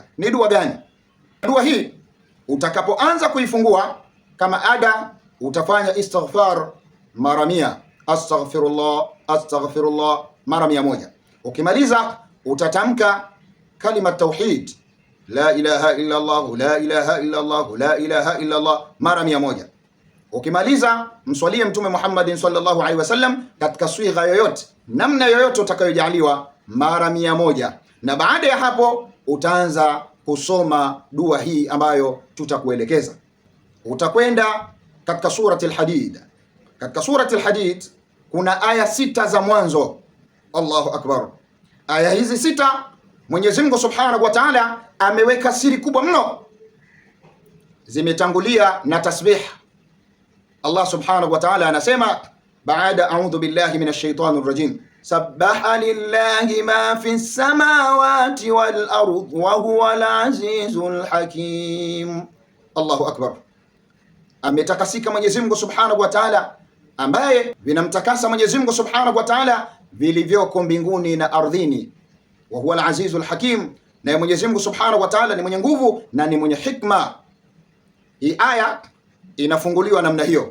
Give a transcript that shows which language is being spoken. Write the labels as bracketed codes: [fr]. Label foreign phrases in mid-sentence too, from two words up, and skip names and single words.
[sw] Ni dua gani? Dua hii utakapoanza kuifungua kama ada, utafanya istighfar mara 100, astaghfirullah mara 100. Ukimaliza utatamka kalima tauhid, [ar] لا إله إلا الله, لا إله إلا الله, لا إله إلا الله [sw] mara 100. Ukimaliza mswalie Mtume Muhammadin [ar] صلى الله عليه وسلم [sw] katika swigha yoyote, namna yoyote utakayojaliwa mara 100, na baada ya hapo utaanza kusoma dua hii ambayo tutakuelekeza. Utakwenda katika surati al-Hadid. Katika surati al-Hadid kuna aya 6 za mwanzo. [ar] الله أكبر! [sw] Aya hizi 6 Mwenyezi Mungu [ar] سبحانه وتعالى [sw] ameweka siri kubwa mno, zimetangulia na tasbih. [ar] الله سبحانه وتعالى [sw] anasema baada [ar] أعوذ بالله من الشيطان الرجيم سبح لله ما في السماوات والأرض وهو العزيز الحكيم. الله أكبر! [sw] Ametakasika Mwenyezi Mungu [ar] سبحانه وتعالى, [sw] ambaye vinamtakasa Mwenyezi Mungu [ar] سبحانه وتعالى [sw] vilivyoko mbinguni na ardhini. [ar] وهو العزيز الحكيم, [sw] na Mwenyezi Mungu [ar] سبحانه وتعالى [sw] ni mwenye nguvu na ni mwenye hikma. Hii aya inafunguliwa namna hiyo.